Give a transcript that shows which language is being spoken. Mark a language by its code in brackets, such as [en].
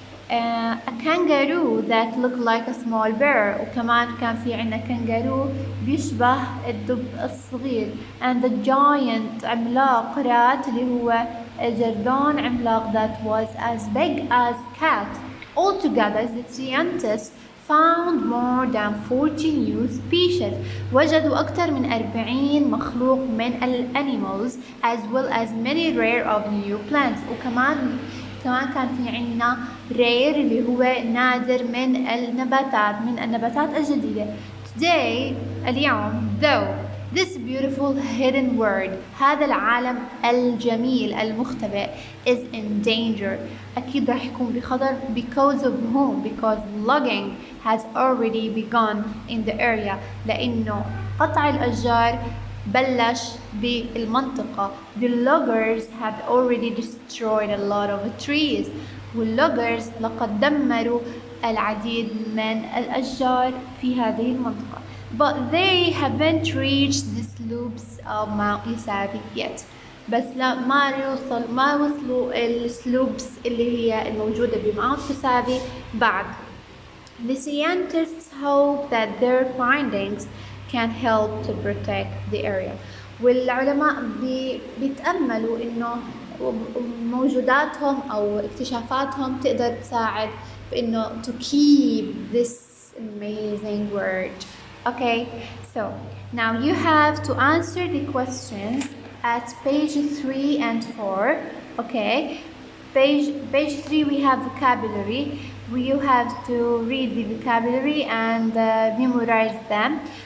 [en] A kangaroo that looked like a small bear. [ar] وكمان كان في عنا كانجارو بيشبه الدب الصغير. [en] And the giant [ar] عملاق رات اللي هو جردون عملاق [en] that was as big as cat. Altogether, the scientists found more than 40 new species. [ar] وجدوا أكثر من 40 مخلوق من [en] animals as well as many rare of new plants. [ar] وكمان كان في عنا rare اللي هو نادر من النباتات الجديدة. Today اليوم though [en] this beautiful hidden world, [ar] هذا العالم الجميل المختبئ [en] is in danger. [ar] أكيد راح يكون بخطر [en] because of whom? Because logging has already begun in the area. [ar] لأنه قطع الأشجار بلش بالمنطقة. [en] The loggers have already destroyed a lot of trees. [ar] والloggers لقد دمروا العديد من الأشجار في هذه المنطقة. [en] But they haven't reached the slopes of Mount يسابي yet. [ar] بس لا ما وصلوا السلوبس اللي هي الموجودة بماونت يسابي بعد. [en] The scientists hope that their findings can help to protect the area. [ar] والعلماء بيتأملوا إنه موجوداتهم أو اكتشافاتهم تقدر تساعد بإنه [en] to keep this amazing world. Okay, so now you have to answer the questions at page 3 and 4. Okay, page 3 we have vocabulary. You have to read the vocabulary and memorize them.